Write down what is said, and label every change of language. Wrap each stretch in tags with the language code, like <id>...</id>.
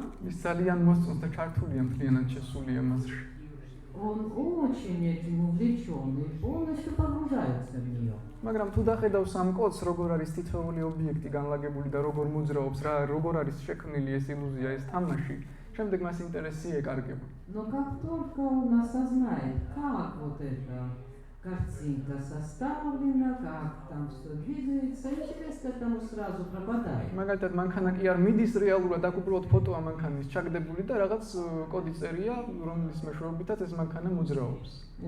<ka>ის ძალიან მოსწონს და ჩართულია მთლიანად შესულია მასში.</ka> <ru>он очень этим увлечен и полностью погружается в нее.</ru> <ka>მაგრამ თუ დახედავს ამ კოდს, როგორ არის თითოეული ობიექტი განლაგებული და როგორ მოძრაობს, როგორ არის შექმნილი ეს ილუზია, ეს თამაში, შემდეგ მას ინტერესი ეკარგება.</ka> <ru>Но как только он осознает, как вот эта картинка составлена, как там все двигается, интерес к этому сразу пропадает.</ru> <ka>მაგალითად, მანქანა კი არ მიდის რეალურად, აქ უბრალოდ ფოტოა მანქანის ჩაგდებული და რაღაც კოდი წერია, რომლის მეშვეობითაც ეს მანქანა მოძრაობს.</ka>